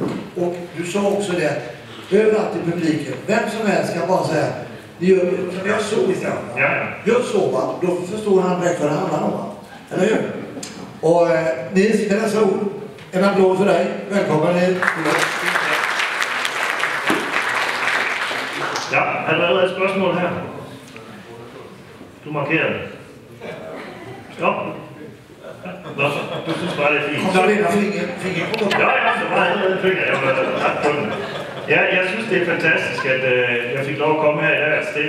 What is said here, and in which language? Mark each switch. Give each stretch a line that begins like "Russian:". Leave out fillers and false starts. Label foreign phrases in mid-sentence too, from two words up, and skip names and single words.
Swedish: Och du sa också det, överallt i publiken, vem som helst kan bara säga, gör så istället. Gör så, va? Då förstår han direkt vad det handlar om, va? Eller hur? Och Nils, med dessa ord, en applåd för dig. Välkommen hit.
Danish: Ja, har du allerede et spørgsmål her? Du markerer det. Ja. Nå, du synes bare, det er fint. Kom der ind og fik en. Ja, det var allerede fik jeg var ret på den. Ja, jeg synes, det er fantastisk, at jeg fik lov at komme her i dag.